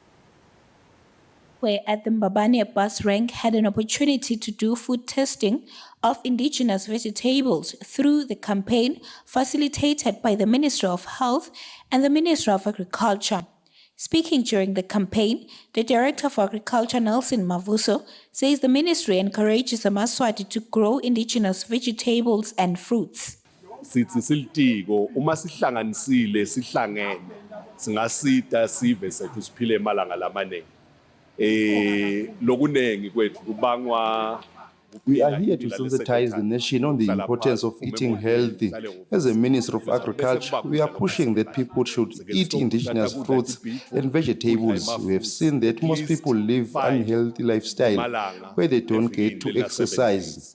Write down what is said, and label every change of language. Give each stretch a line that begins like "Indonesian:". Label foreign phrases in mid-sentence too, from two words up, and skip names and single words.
English: Where at the Mbabane bus rank had an opportunity to do food testing of indigenous vegetables through the campaign facilitated by the Ministry of Health and the Ministry of Agriculture. Speaking during the campaign, the Director for Agriculture, Nelson Mavuso, says the ministry encourages Eswatini to grow indigenous vegetables and fruits.
Swati: Sithi silitiko uma sihlanganisile sihlangene singasida sive sethu siphile emalanga lamanengi lokunengi kwethu kubangwa.
English: We are here to sensitize the nation on the importance of eating healthy. As a Minister of Agriculture, we are pushing that people should eat indigenous fruits and vegetables. We have seen that most people live unhealthy lifestyle where they don't get to exercise.